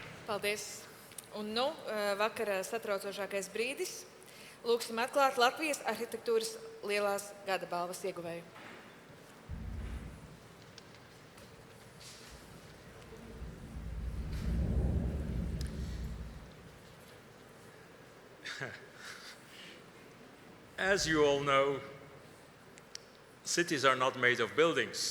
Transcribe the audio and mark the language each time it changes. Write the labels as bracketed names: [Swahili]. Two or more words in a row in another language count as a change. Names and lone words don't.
[Latvian] Paldies! Un nu vakara satraucošākais brīdis. Lūksim atklāt Latvijas arhitektūras lielās gada balvas ieguvēju. [English] As you all know, cities are not made of buildings.